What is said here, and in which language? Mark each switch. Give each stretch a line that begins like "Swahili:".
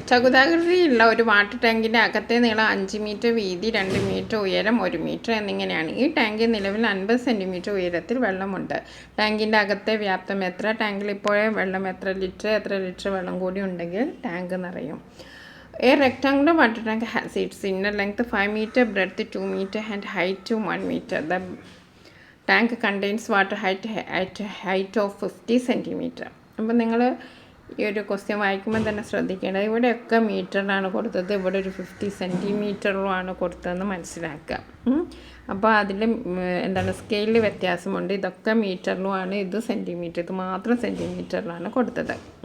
Malayalam: ചതുരാകൃതിയിലുള്ള ഒരു വാട്ടർ ടാങ്കിൻ്റെ അകത്തെ നീളം 5 മീറ്റർ, വീതി 2 മീറ്റർ, ഉയരം 1 മീറ്റർ എന്നിങ്ങനെയാണ്. ഈ ടാങ്കിൽ നിലവിൽ 50 സെൻറ്റിമീറ്റർ ഉയരത്തിൽ വെള്ളമുണ്ട്. ടാങ്കിൻ്റെ അകത്തെ വ്യാപ്തം എത്ര? ടാങ്കിൽ ഇപ്പോഴേ വെള്ളം എത്ര ലിറ്റർ വെള്ളം കൂടി ഉണ്ടെങ്കിൽ ടാങ്ക് നിറയും.
English: A rectangular water tank has its inner length 5 meter, breadth 2 meter and height 1 meter. The tank contains water at height of 50 centimeter.
Malayalam: അപ്പോൾ നിങ്ങൾ ഈ ഒരു ക്വസ്റ്റ്യൻ വായിക്കുമ്പോൾ തന്നെ ശ്രദ്ധിക്കേണ്ടത് ഇവിടെയൊക്കെ മീറ്ററിലാണ് കൊടുത്തത്, ഇവിടെ ഒരു 50 സെൻറ്റിമീറ്ററിലുമാണ് കൊടുത്തതെന്ന് മനസ്സിലാക്കുക. അപ്പോൾ അതിൽ എന്താണ് സ്കെയിലിൽ വ്യത്യാസമുണ്ട്. ഇതൊക്കെ മീറ്ററിലുമാണ്, ഇത് സെൻറ്റിമീറ്റർ, ഇത് മാത്രം സെൻറ്റിമീറ്ററിലാണ് കൊടുത്തത്.